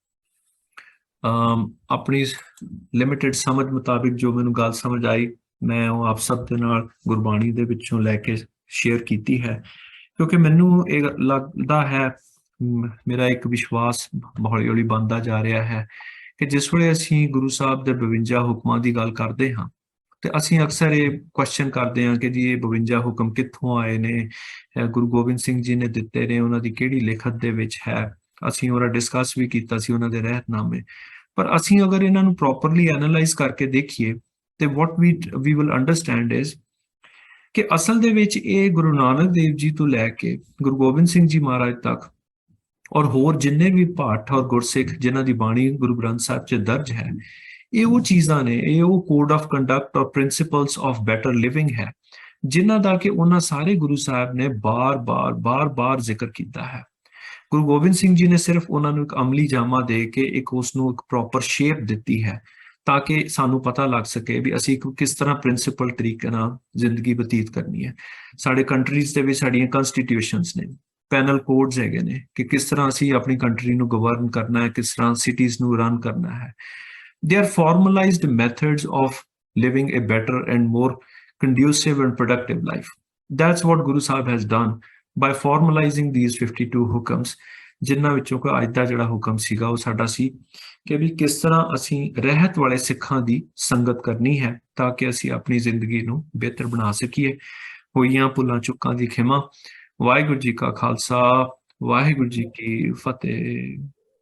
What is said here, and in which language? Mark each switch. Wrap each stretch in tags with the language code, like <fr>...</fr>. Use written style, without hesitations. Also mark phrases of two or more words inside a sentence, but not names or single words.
<pa>ਆਪਣੀ ਲਿਮਿਟਿਡ ਸਮਝ ਮੁਤਾਬਿਕ ਜੋ ਮੈਨੂੰ ਗੱਲ ਸਮਝ ਆਈ ਮੈਂ ਉਹ ਆਪ ਸਭ ਦੇ ਨਾਲ ਗੁਰਬਾਣੀ ਦੇ ਵਿੱਚੋਂ ਲੈ ਕੇ ਸ਼ੇਅਰ ਕੀਤੀ ਹੈ, ਕਿਉਂਕਿ ਮੈਨੂੰ ਇਹ ਲੱਗਦਾ ਹੈ, ਮੇਰਾ ਇੱਕ ਵਿਸ਼ਵਾਸ ਹੌਲੀ ਹੌਲੀ ਬਣਦਾ ਜਾ ਰਿਹਾ ਹੈ ਕਿ ਜਿਸ ਵੇਲੇ ਅਸੀਂ ਗੁਰੂ ਸਾਹਿਬ ਦੇ 52 ਹੁਕਮਾਂ ਦੀ ਗੱਲ ਕਰਦੇ ਹਾਂ ਤੇ ਅਸੀਂ ਅਕਸਰ ਇਹ ਕੁਐਸਚਨ ਕਰਦੇ ਹਾਂ ਕਿ ਜੀ ਇਹ 52 ਹੁਕਮ ਕਿੱਥੋਂ ਆਏ ਨੇ, ਗੁਰੂ ਗੋਬਿੰਦ ਸਿੰਘ ਜੀ ਨੇ ਦਿੱਤੇ ਨੇ, ਉਹਨਾਂ ਦੀ ਕਿਹੜੀ ਲਿਖਤ ਦੇ ਵਿੱਚ ਹੈ। ਅਸੀਂ ਉਹਦਾ ਡਿਸਕਸ ਵੀ ਕੀਤਾ ਸੀ ਉਹਨਾਂ ਦੇ ਰਹਿਤਨਾਮੇ, ਪਰ ਅਸੀਂ ਅਗਰ ਇਹਨਾਂ ਨੂੰ</pa> <en>properly analyze</en> <pa>ਕਰਕੇ ਦੇਖੀਏ ਤੇ</pa> <en>what we will understand is</en> <pa>ਕਿ ਅਸਲ ਦੇ ਵਿੱਚ ਇਹ ਗੁਰੂ ਨਾਨਕ ਦੇਵ ਜੀ ਤੋਂ ਲੈ ਕੇ ਗੁਰੂ ਗੋਬਿੰਦ ਸਿੰਘ ਜੀ ਮਹਾਰਾਜ ਤੱਕ ਔਰ ਹੋਰ ਜਿੰਨੇ ਵੀ ਪਾਠ ਔਰ ਗੁਰਸਿੱਖ ਜਿਨ੍ਹਾਂ ਦੀ ਬਾਣੀ ਗੁਰੂ ਗ੍ਰੰਥ ਸਾਹਿਬ 'ਚ ਦਰਜ ਹੈ, ਇਹ ਉਹ ਚੀਜ਼ਾਂ ਨੇ, ਇਹ ਉਹ</pa> <en>code of conduct</en> <pa>ਔਰ</pa> <en>principles of better living</en> <pa>ਹੈ ਜਿਨ੍ਹਾਂ ਦਾ ਕਿ ਉਹਨਾਂ ਸਾਰੇ ਗੁਰੂ ਸਾਹਿਬ ਨੇ ਬਾਰ-ਬਾਰ ਜ਼ਿਕਰ ਕੀਤਾ ਹੈ। ਗੁਰੂ ਗੋਬਿੰਦ ਸਿੰਘ ਜੀ ਨੇ ਸਿਰਫ ਉਹਨਾਂ ਨੂੰ ਇੱਕ ਅਮਲੀ ਜਾਮਾ ਦੇ ਕੇ ਇੱਕ ਉਸ ਨੂੰ ਇੱਕ</pa> <en>proper shape</en> <pa>ਦਿੱਤੀ ਹੈ ਤਾਂ ਕਿ ਸਾਨੂੰ ਪਤਾ ਲੱਗ ਸਕੇ ਵੀ ਅਸੀਂ ਕਿਸ ਤਰ੍ਹਾਂ ਪ੍ਰਿੰਸੀਪਲ ਤਰੀਕੇ ਨਾਲ ਜ਼ਿੰਦਗੀ ਬਤੀਤ ਕਰਨੀ ਹੈ। ਸਾਡੇ ਕੰਟਰੀਜ਼ ਦੇ ਵਿੱਚ ਸਾਡੀਆਂ ਕਨਸਟੀਟਿਊਸ਼ਨਸ ਨੇ,</pa> <en>penal codes</en> <pa>ਹੈਗੇ ਨੇ ਕਿ ਕਿਸ ਤਰ੍ਹਾਂ ਅਸੀਂ ਆਪਣੀ ਕੰਟਰੀ ਨੂੰ ਗਵਰਨ ਕਰਨਾ ਹੈ, ਕਿਸ ਤਰ੍ਹਾਂ ਸਿਟੀਜ਼ ਨੂੰ ਰਨ ਕਰਨਾ ਹੈ।</pa> <en>They are formalized methods of living a better and more conducive and productive life. That's what Guru Sahib has done by formalizing these 52 hukams,</en> <pa>ਜਿਨ੍ਹਾਂ ਵਿੱਚੋਂ ਕੋਈ ਅੱਜ ਦਾ ਜਿਹੜਾ ਹੁਕਮ ਸੀਗਾ ਉਹ ਸਾਡਾ ਸੀ ਕਿ ਵੀ ਕਿਸ ਤਰ੍ਹਾਂ ਅਸੀਂ ਰਹਿਤ ਵਾਲੇ ਸਿੱਖਾਂ ਦੀ ਸੰਗਤ ਕਰਨੀ ਹੈ ਤਾਂ ਕਿ ਅਸੀਂ ਆਪਣੀ ਜ਼ਿੰਦਗੀ ਨੂੰ ਬਿਹਤਰ ਬਣਾ ਸਕੀਏ। ਹੋਈਆਂ ਭੁੱਲਾਂ ਚੁੱਕਾਂ ਦੀ ਖਿਮਾ। ਵਾਹਿਗੁਰੂ ਜੀ ਕਾ ਖਾਲਸਾ, ਵਾਹਿਗੁਰੂ ਜੀ ਕੀ ਫਤਿਹ।</pa>